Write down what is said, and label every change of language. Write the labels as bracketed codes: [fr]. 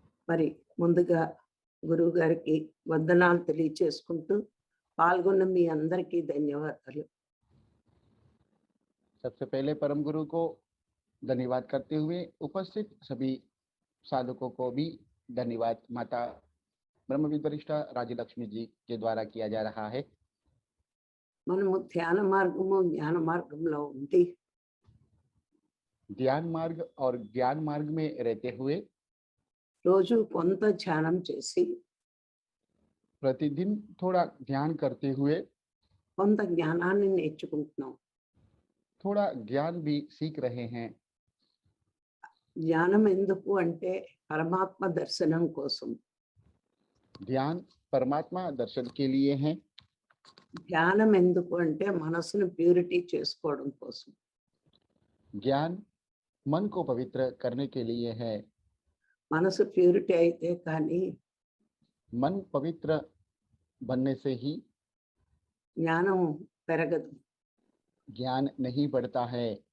[te] మరి ముందుగా గురువు గారికి వందనాలు తెలియచేసుకుంటూ పాల్గొన్న మీ అందరికీ ధన్యవాదాలు. [hi] सबसे पहले परम गुरु को धन्यवाद करते हुए उपस्थित सभी साधकों को भी धन्यवाद माता ब्रह्मविद वरिष्ठ राजलक्ष्मी जी के द्वारा किया जा रहा है। [te] మనము ధ్యాన మార్గము జ్ఞాన మార్గంలో ఉండి [hi] ध्यान मार्ग और ज्ञान मार्ग में रहते हुए [te] రోజు కొంత ధ్యానం చేసి [hi] प्रतिदिन थोड़ा ध्यान करते हुए [te] కొంత జ్ఞానాన్ని నేర్చుకుంటున్నాం. [hi] थोड़ा ज्ञान भी सीख रहे हैं। [te] జ్ఞానం ఎందుకు అంటే పరమాత్మ దర్శనం కోసం. [hi] ध्यान परमात्मा दर्शन के लिए है। [te] ధ్యానం ఎందుకు అంటే మనసును ప్యూరిటీ చేసుకోవడం కోసం. [hi] ज्ञान मन को पवित्र करने के लिए है। [te] మనసు ప్యూరిటీ అయితే కానీ [hi] मन पवित्र बनने से ही [te] జ్ఞానం పెరగదు. [hi] ज्ञान नहीं बढ़ता है।